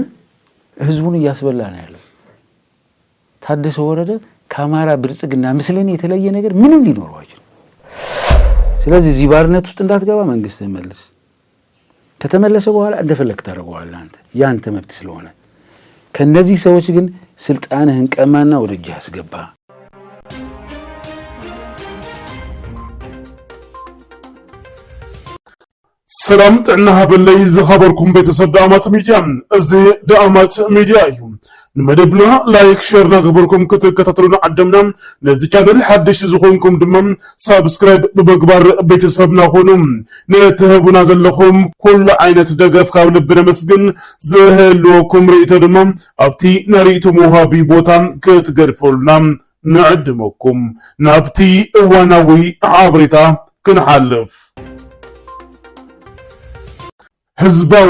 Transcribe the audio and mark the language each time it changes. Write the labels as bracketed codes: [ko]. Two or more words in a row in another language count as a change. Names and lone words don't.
[am] ህዝቡን እያስበላ ነው ያለው። ታደሰ ወረደ ከአማራ ብልጽግና ምስለኝ የተለየ ነገር ምንም ሊኖረው አይችልም። ስለዚህ እዚህ ባርነት ውስጥ እንዳትገባ መንግስት መልስ። ከተመለሰ በኋላ እንደፈለክ ታደርገዋለህ አንተ ያንተ መብት ስለሆነ። ከነዚህ ሰዎች ግን ስልጣንህን ቀማና ወደ እጅህ አስገባ። [ti] ሰላም ጥዕና ሃበለይ ዝኸበርኩም ቤተሰብ ዳኣማት ሚድያ እዚ ዳኣማት ሚድያ እዩ። ንመደብና [en] like share [ti] ናገበርኩም ክትከታተሉና ዓደምና ነዚ ቻነል ሓድሽ ዝኾንኩም ድማ ሳብስክራይብ ብምግባር ቤተሰብና ኾኑ ነትህቡና ዘለኹም ኩሉ ዓይነት ደገፍ ካብ ልቢ ነመስግን። ዝህልወኩም ርእቶ ድማ ኣብቲ ነርእቱ ምውሃቢ ቦታ ክትገድፈሉና ንዕድመኩም። ናብቲ እዋናዊ ሓበሬታ ክንሓልፍ። ህዝባዊ